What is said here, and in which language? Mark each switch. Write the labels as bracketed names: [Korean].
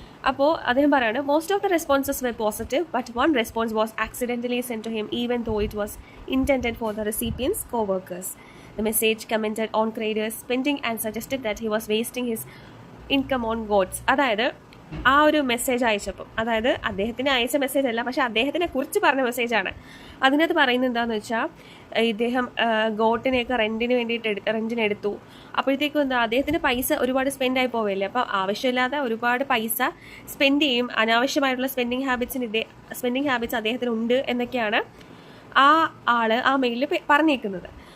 [Malayalam] അപ്പോൾ അദ്ദേഹം പറയാണ്, [English] Most of the responses were positive, but one response was accidentally send to him even though it was intended for the recipients co-workers. The message commented on Crader's spending and suggested that he was wasting his income on goats. [Malayalam] അതായത് ആ ഒരു message അയച്ചപ്പം, അതായത് അദ്ദേഹത്തിന് അയച്ച message അല്ല, പക്ഷെ അദ്ദേഹത്തിനെ കുറിച്ച് പറഞ്ഞ മെസ്സേജാണ്. അതിനകത്ത് പറയുന്നത് എന്താണെന്ന് വെച്ചാൽ, ഇദ്ദേഹം ഗോട്ടിനെയൊക്കെ റെൻറ്റിനെടുത്തു. അപ്പോഴത്തേക്കും അദ്ദേഹത്തിന് പൈസ ഒരുപാട് സ്പെൻഡ് ആയി പോവില്ലേ. അപ്പോൾ ആവശ്യമില്ലാതെ ഒരുപാട് പൈസ സ്പെൻഡ് ചെയ്യും, അനാവശ്യമായിട്ടുള്ള സ്പെൻഡിങ് ഹാബിറ്റ്സ് അദ്ദേഹത്തിനുണ്ട് എന്നൊക്കെയാണ് ആ മെയിലിൽ പറഞ്ഞേക്കുന്നത്.